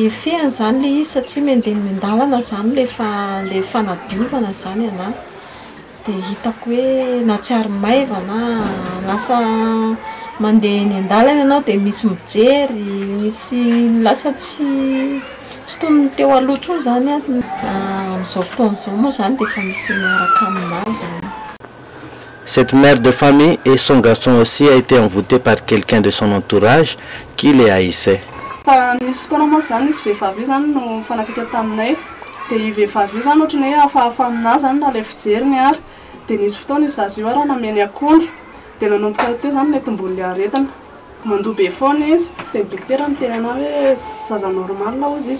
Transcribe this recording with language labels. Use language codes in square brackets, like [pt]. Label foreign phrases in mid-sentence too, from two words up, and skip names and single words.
[mg] efehany zany ilay izy satria mendeha mendavana zany le fanadiovana zany ana dia hitako hoe na tsy ary maivana lasa mandeha eny an-dalana ianao dia misy mijery misy lasa tsy toy ny teo aloha tsony zany amin'izao fotoan'izao moa zany dia efa misy miaraka aminazy. [fr] Cette mère de famille et son garçon aussi a été envoûté par quelqu'un de son entourage qui les haïssait. [mg] Nisy fotoana moa zany nisy vehivavy zany no fanakaiky taminay dia io vehivavy io zany ohatrany hoe hafahafa aminazy zany na ilay fijeriny ary dia nisy fotoana izy azy io ary nameny akondro dia nanomboka teo zany ilay tombony aretina mandoa be foana izy dia ny dokotera miteny anazy hoe zaza normal hozy izy